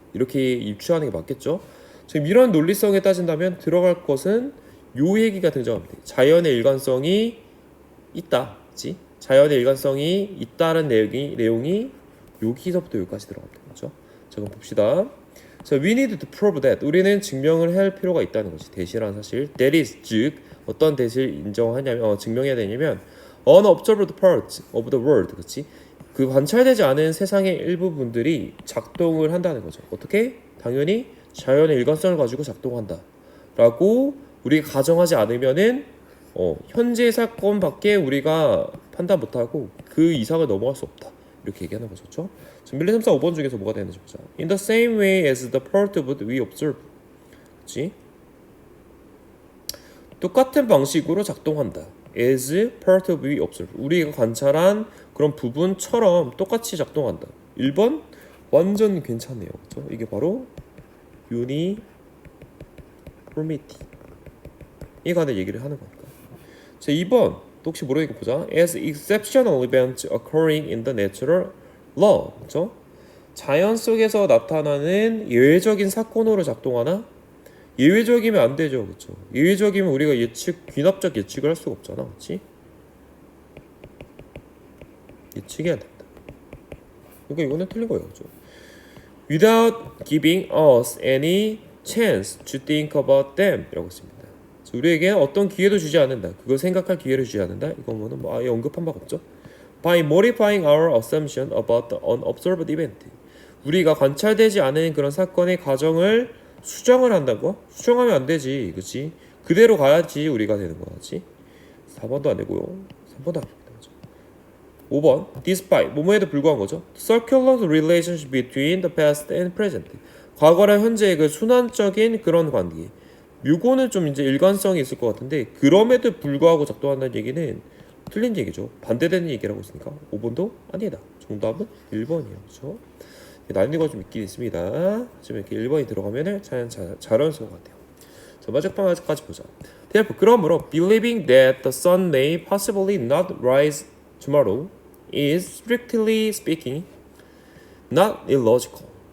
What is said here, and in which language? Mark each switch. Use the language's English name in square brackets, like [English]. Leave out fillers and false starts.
[Korean] 이렇게 유추하는 게 맞겠죠. 지금 이런 논리성에 따진다면 들어갈 것은 요 얘기가 등장합니다. 자연의 일관성이 있다. 그치? 자연의 일관성이 있다는 내용이 여기서부터 여기까지 들어갑니다. 그렇죠? 자, 그럼 봅시다. 자, [English] we need to prove that. [Korean] 우리는 증명을 할 필요가 있다는 거지. 대시라는 사실. [English] That is, [Korean] 즉 어떤 대시를 인정하냐면 증명해야 되냐면 [English] unobserved parts of the world. [Korean] 그렇지? 그 관찰되지 않은 세상의 일부분들이 작동을 한다는 거죠. 어떻게? 당연히 자연의 일관성을 가지고 작동한다. 라고 우리가 가정하지 않으면은 현재 사건밖에 우리가 판단 못하고 그 이상을 넘어갈 수 없다. 이렇게 얘기하는 거죠. 그렇죠? 지금 1, 2, 3, 4, 5번 중에서 뭐가 되는지 보자. [English] In the same way as the part of it we observe. [Korean] 그렇지? 똑같은 방식으로 작동한다. [English] As part of we observe. [Korean] 우리가 관찰한 그런 부분처럼 똑같이 작동한다. 1번 완전 괜찮네요. 그렇죠? 이게 바로 uniformity 이 관한 얘기를 하는 거니까. 자, 2번 또 혹시 모르니까 보자. [English] As exceptional events occurring in the natural law. [Korean] 그렇죠? 자연 속에서 나타나는 예외적인 사건으로 작동하나? 예외적이면 안 되죠. 그렇죠? 예외적이면 우리가 귀납적 예측을 할 수가 없잖아. 그렇지? 예측해야 된다. 그러니까 이거는 틀린 거예요. 그렇죠? [English] Without giving us any chance to think about them [Korean] 이라고 했습니다. 우리에게 어떤 기회도 주지 않는다. 그걸 생각할 기회를 주지 않는다. 이거는 아예 언급한 바가 없죠. [English] By modifying our assumption about the unobserved event. [Korean] 우리가 관찰되지 않은 그런 사건의 가정을 수정을 한다고? 수정하면 안 되지. 그렇지? 그대로 가야지 우리가 되는 거지. 4번도 안 되고요. 3번도 안 됩니다. 그렇죠? 5번 Despite 뭐뭐에도 불구한 거죠. [English] Circular relationship between the past and present. [Korean] 과거랑 현재의 그 순환적인 그런 관계. 요거는 좀 이제 일관성이 있을 것 같은데 그럼에도 불구하고 작동한다는 얘기는 틀린 얘기죠. 반대되는 얘기라고 했으니까 5번도 아니다. 정답은 1번이에요. 그렇죠? 난이도가 좀 있긴 있습니다. 하지만 이렇게 1번이 들어가면 자연스러운 것 같아요. 자, 마지막까지 보자. [English] Therefore, [Korean] 그러므로 [English] believing that the sun may possibly not rise tomorrow is strictly speaking not illogical.